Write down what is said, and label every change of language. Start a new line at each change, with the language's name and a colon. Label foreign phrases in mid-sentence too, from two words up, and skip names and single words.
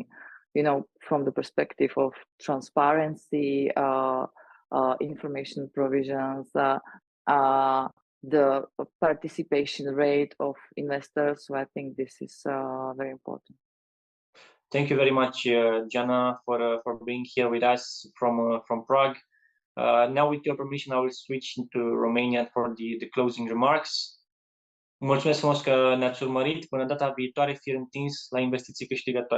English: You know, from the perspective of transparency, information provisions, the participation rate of investors. So I think this is very important. Thank you very much, Jana, for being here with us from Prague. Now, with your permission, I will switch into Romanian for the closing remarks.
Romanian: Mulțumesc frumos că ne-ați urmărit. Până data viitoare, fir întins la investiții câștigătoare.